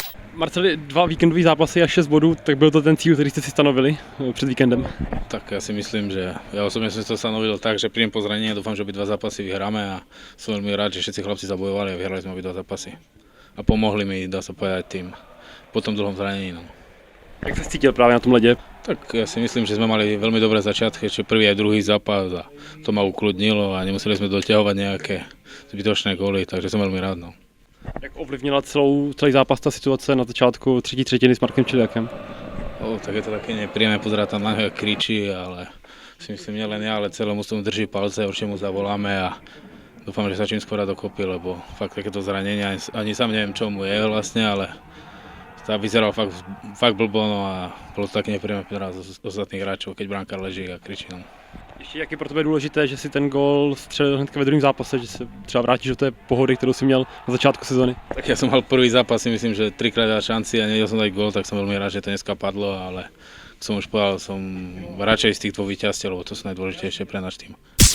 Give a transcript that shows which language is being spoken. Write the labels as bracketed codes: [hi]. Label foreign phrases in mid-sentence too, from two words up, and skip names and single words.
[cs] Marceli, 2 víkendové zápasy a 6 bodů, tak byl to ten cíl, který jste si stanovili před víkendem? [sk] Tak ja si myslím, že ja osobne som si to stanovil tak, že príjem po zranení a dúfam, že obidva zápasy vyhráme a som veľmi rád, že všetci chlapci zabojovali a vyhrali sme obidva zápasy. A pomohli mi, dá sa povedať, tým po tom dlhom zranení. No. [cs] Jak sa cítil práve na tom lede? [sk] Tak ja si myslím, že sme mali veľmi dobré začiatky, ešte prvý aj druhý zápas a to ma ukludnilo a nemuseli sme doťahovať nejaké zbytočné góly, takže som veľmi rád. No. [cs] Jak ovlivnila celý zápas ta situace na začátku třetí třetiny s Markem Čiliakem? [sk] Tak je to také nepríjemné pozerať tam na neho, jak kričí, ale si myslím, nielen ja, ale celé mu drží palce, určite mu zavoláme a dúfam, že sa čím skôr dokopí, lebo fakt takéto zranenia, ani sám neviem, čo mu je vlastne, ale vyzeral fakt blbo, no a bolo to také nepríjemné z ostatných hráčov, keď brankár leží a kričí. No. [cs] Ještě jak je pro tebe důležité, že si ten gól střelil hnedka ve druhém zápase, že se třeba vrátíš do té pohody, kterou si měl na začátku sezóny? [sk] Tak ja som mal prvý zápas, si myslím, že 3-krát dal šanci a nevedel som dať gól, tak som veľmi rád, že to dneska padlo, ale som už povedal, som radšej z tých dvoch víťazstiev, lebo to sú najdôležitejšie pre náš tým.